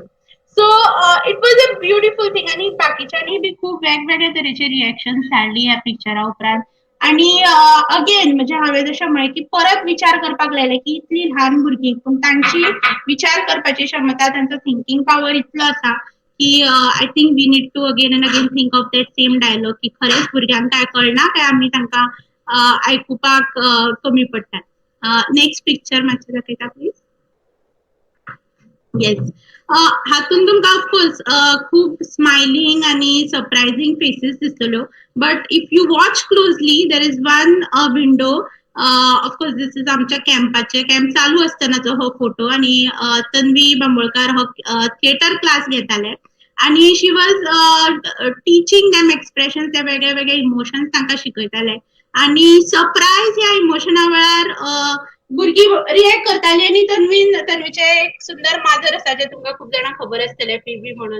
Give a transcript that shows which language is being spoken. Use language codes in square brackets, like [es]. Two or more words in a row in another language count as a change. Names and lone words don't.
[en] so it was a beautiful thing [kok] आनी बाकीच्यांनी बी खूब वेगवेगळे तरेचे रिएक्शन्स धाडली ह्या पिक्चरा उपरांत. आणि अगेन म्हणजे हांवें जशें म्हळें की परत विचार करपाक लायले की इतली ल्हान भुरगीं पूण तांची विचार करपाची क्षमता, तांचो [en] thinking power [kok] इतलो आसा की [en] I think we need to again and again think of that same dialogue [kok] की खरेंच भुरग्यांक काय कळना काय आमी तांकां आयकुपाक कमी पडटात. [en] next picture [kok] मातशें दाखयता प्लीज. येस. हातून तुमकां ऑफकोर्स खूब स्मायलिंग आनी [en] surprising faces [kok] दिसतल्यो, [en] but if you watch closely there is one window. of course this is [kok] आमच्या कॅम्पाचे कॅम्प चालू आसतनाचो हो फोटो आनी तन्वी बांबोळकार हो थिएटर क्लास घेताले आनी [en] she was teaching them expression, [kok] ते वेगळे वेगळे इमोशन्स तांकां शिकयताले आनी सरप्रायज ह्या इमोशना वेळार भुरगीं रिएक्ट करतालीं आनी तन्वीचे एक सुंदर माजर आसा जे तुमकां खूब जाणांक खबर आसतलें, फिबी म्हणून.